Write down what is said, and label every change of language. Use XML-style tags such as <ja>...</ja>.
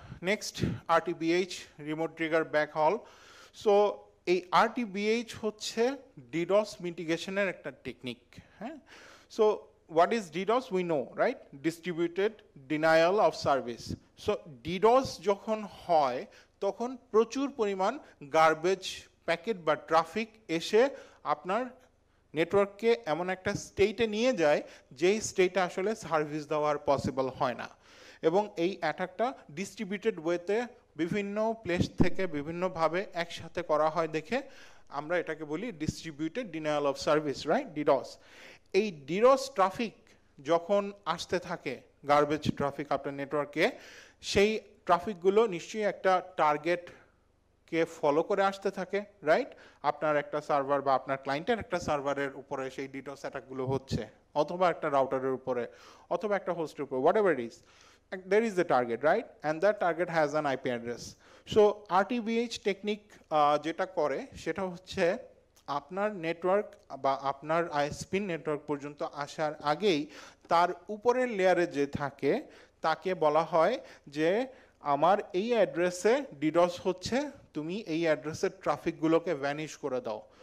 <bn>Next RTBH, remote trigger ব্যাকহল। So এই RTBH হচ্ছে deeds মিটিগেশনের একটা টেকনিক।</bn> <en>হ্যাঁ, সো what is DDoS? We know, right? Distributed denial of service.</en> <bn>So DDoS যখন হয় তখন প্রচুর পরিমাণ গার্বেজ প্যাকেট বা ট্রাফিক এসে আপনার নেটওয়ার্ককে এমন একটা স্টেটে নিয়ে যায় যেই স্টেটে আসলে সার্ভিস দেওয়ার পসিবল হয় না। এবং এই অ্যাটাকটা ডিস্ট্রিবিউটেড ওয়েতে বিভিন্ন প্লেস থেকে বিভিন্নভাবে একসাথে করা হয় দেখে আমরা এটাকে বলি distributed denial of service, right, deeds. এই ডিডস ট্রাফিক যখন আসতে থাকে, গার্বেজ ট্রাফিক আপনার নেটওয়ার্কে, সেই ট্রাফিকগুলো নিশ্চয়ই একটা টার্গেটকে ফলো করে আসতে থাকে, রাইট? আপনার একটা সার্ভার বা আপনার ক্লায়েন্টের একটা সার্ভারের উপরে সেই ডিডস অ্যাটাকগুলো হচ্ছে, অথবা একটা রাউটারের উপরে, অথবা একটা হোস্টের উপরে,</bn> <en>Whatever it is, there is a target, right? And that target has an IP address.</en> <bn>So RTBH technique যেটা করে সেটা হচ্ছে আপনার নেটওয়ার্ক বা আপনার আইএসপি নেটওয়ার্ক পর্যন্ত আসার আগেই তার উপরের লেয়ারে যে থাকে তাকে বলা হয় যে আমার এই অ্যাড্রেসে ডিডস হচ্ছে, তুমি এই অ্যাড্রেসের ট্রাফিকগুলোকে ভ্যানিশ করে দাও।</bn>